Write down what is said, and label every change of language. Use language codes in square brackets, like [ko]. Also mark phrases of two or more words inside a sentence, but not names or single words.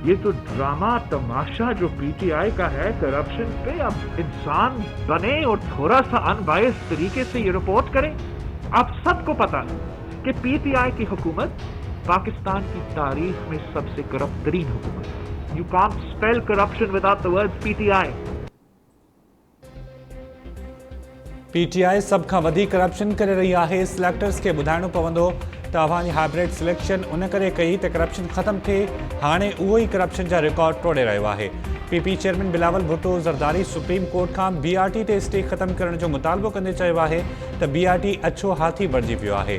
[ur] یہ تو ڈرامہ تماشا جو پی ٹی آئی کا ہے کرپشن پہ، اب انسان بنے اور تھوڑا سا ان بائیس طریقے سے یہ رپورٹ کریں. آپ سب کو پتہ ہے کہ پی ٹی آئی کی حکومت پاکستان کی تاریخ میں سب سے کرپٹ ترین حکومت ہے. [en] You can't spell corruption without the word PTI. [sd] पीटीआई सब खां वधीक करप्शन करे [ur] رہی ہے. [sd] सिलेक्टर्स के ॿुधाइणो पवंदो त अवांजी [en] hybrid selection [sd] उन करे कई त करप्शन ख़त्म थिए, हाणे उहो ई करप्शन जा रिकॉर्ड तोड़े रहियो आहे। पीपी चेयरमैन बिलावल भुट्टो ज़रदारी सुप्रीम कोर्ट खां बीआरटी ते स्टे ख़त्म करण जो मुतालबो कंदे चयो आहे त बीआरटी अछो हाथी बणिजी वियो आहे।